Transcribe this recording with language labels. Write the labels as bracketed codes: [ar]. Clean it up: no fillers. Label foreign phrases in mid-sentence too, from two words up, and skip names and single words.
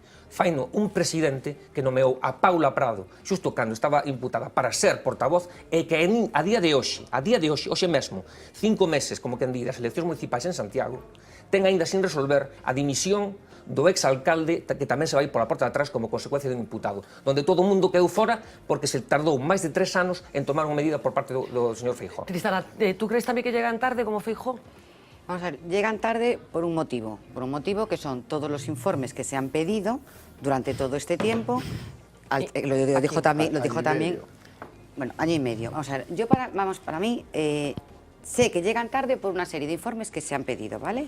[gl] faino un presidente que nomeou a Paula Prado xusto cando estaba imputada para ser portavoz e que a día de hoxe, hoxe mesmo, 5 meses, como quen di, das eleccións municipais en Santiago, ten aínda sin resolver a dimisión do exalcalde que tamén se vai pola porta de atrás como consecuencia dun imputado, donde todo o mundo quedou fora porque se tardou máis de 3 anos en tomar unha medida por parte do señor Feijóo. [es] Tristana, ¿tú crees también que llegan tarde como Feijóo? Vamos a ver, llegan tarde por un motivo que son todos los informes que se han pedido durante todo este tiempo, lo dijo también, bueno, año y medio. Vamos a ver, para mí, sé que llegan tarde por una serie de informes que se han pedido, ¿vale?